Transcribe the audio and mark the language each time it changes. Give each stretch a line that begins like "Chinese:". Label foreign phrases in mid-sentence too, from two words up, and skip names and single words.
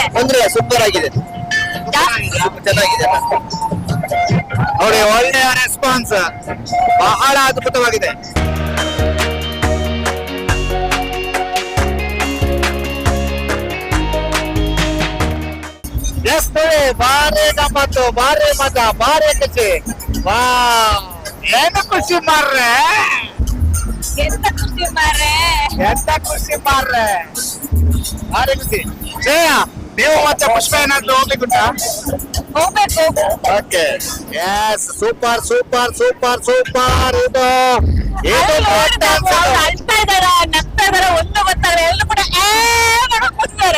Kannada: ಅಂದ್ರೆ ಸೂಪರ್ ಆಗಿದೆ, ಚೆನ್ನಾಗಿದೆ ನೋಡಿ. ಒಳ್ಳೆಯ ರೆಸ್ಪಾನ್ಸ್, ಬಹಳ ಅದ್ಭುತವಾಗಿದೆ. ಎಸ್ ನೋಡಿ, ಭಾರಿ ಗಮ್ಮತ್ತು, ಭಾರಿ ಮಜಾ, ಭಾರಿ ಖುಷಿ. ವಾ, ಏನು ಖುಷಿ ಮಾರ್ರೆ, ಎಂತ ಖುಷಿ ಮಾರ್ರೆ, ಎಂತ ಖುಷಿ ಮಾರ್ರೆ, ಭಾರಿ ಖುಷಿ. ಶ್ರೇಯ, ನೀವು ಮತ್ತೆ ಪುಷ್ಪ ಏನಾದ್ರು ಹೋಗ್ಲಿಕ್ಕುಂಟಾ? ಹೋಗ್ಬೇಕು.
English: okay, yes, super super super super.
Kannada: ಇದು ಅಳ್ತಾ ಇದಾರ, ನಗ್ತಾ ಇದಾರ, ಒಂದು ಗೊತ್ತಾಗಲ್ಲ, ಎಲ್ಲ ಕೂಡ ಕೂತ್ತಾರೆ.